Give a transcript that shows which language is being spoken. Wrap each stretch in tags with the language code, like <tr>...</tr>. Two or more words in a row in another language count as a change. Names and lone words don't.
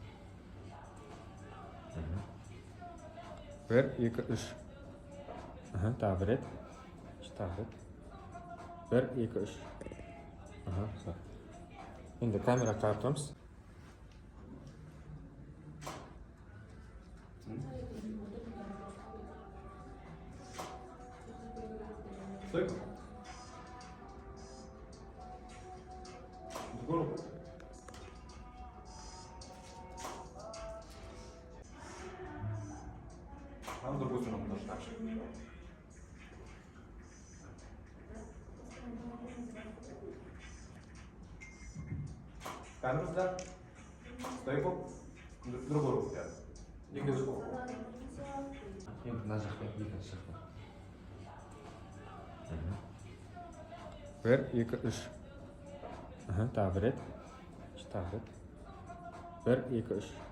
<kk>1, 2, 3. Тағы бір рет. Тағы рет. 1, 2, 3. Енді камера қарап тұрмыз.</kk> <ru>Стойка. Здорово. А с другой стороны тоже так же. Камеру сюда. Стойку. Другую руку взять. И голову.</ru> <kk>Мына жақта екінші жақта. 1, 2, 3. Тағы бір рет. Тағы рет. 1, 2, 3.</kk>